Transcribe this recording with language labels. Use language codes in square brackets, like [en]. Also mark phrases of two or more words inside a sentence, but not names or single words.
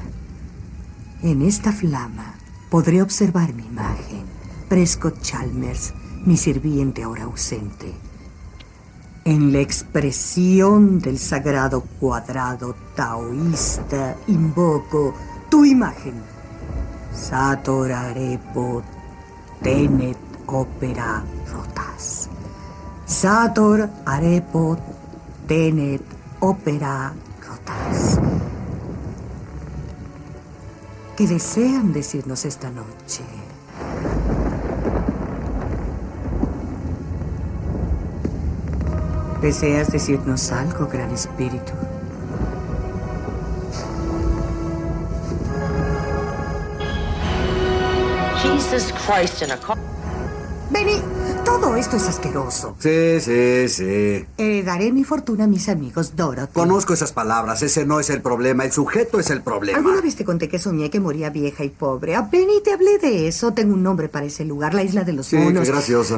[es] En esta flama podré observar mi imagen. Prescott Chalmers, mi sirviente ahora ausente. En la expresión del sagrado cuadrado taoísta invoco tu imagen. [la] Sator arepo tenet opera rotas. Sator arepo tenet opera rotas. [es] ¿Qué desean decirnos esta noche? ¿Deseas decirnos algo, Gran Espíritu? [en] Jesus Christ in a car. [es] Benny, todo esto es asqueroso. Sí. Daré mi fortuna a mis amigos, Dorothy. Conozco esas palabras. Ese no es el problema. El sujeto es el problema. ¿Alguna vez te conté que soñé que moría vieja y pobre? A Benny te hablé de eso. Tengo un nombre para ese lugar, la Isla de los Monos. Sí, qué graciosa.